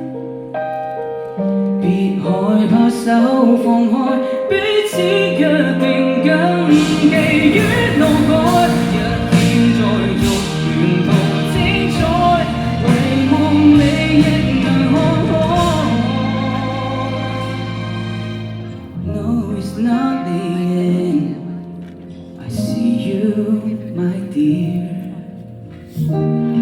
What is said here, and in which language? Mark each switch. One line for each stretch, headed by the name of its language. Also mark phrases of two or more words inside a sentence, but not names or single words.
Cantonese: 別害怕手放開，彼此約定謹記於腦海。一天再續沿途精彩，遺忘你亦能看開。
English: No, it's not the end. I see you, my dear.